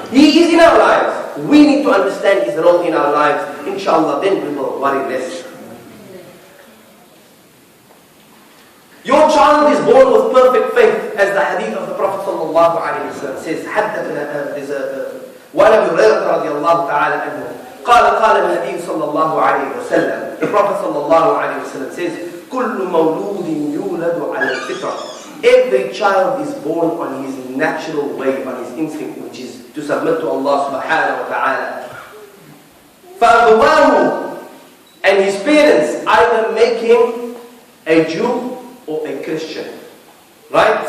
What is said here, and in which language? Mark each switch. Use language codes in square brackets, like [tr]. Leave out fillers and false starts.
[en] He is in our lives. We need to understand His role in our lives. Inshallah, then we will worry less. Your child is born with perfect faith, as the hadith of the Prophet sallallahu alaihi wasallam says. There's one of Hurairah radiallahu ta'ala anhu. [ar] قال النبي صلى الله عليه وسلم. [en] The Prophet sallallahu alaihi wasallam says, [ar] كل مولود يولد على الفطرة. [en] Every child is born on his natural way, on his instinct, which is to submit to Allah subhanahu wa ta'ala. فأبواه, and his parents either make him a Jew or a Christian, right?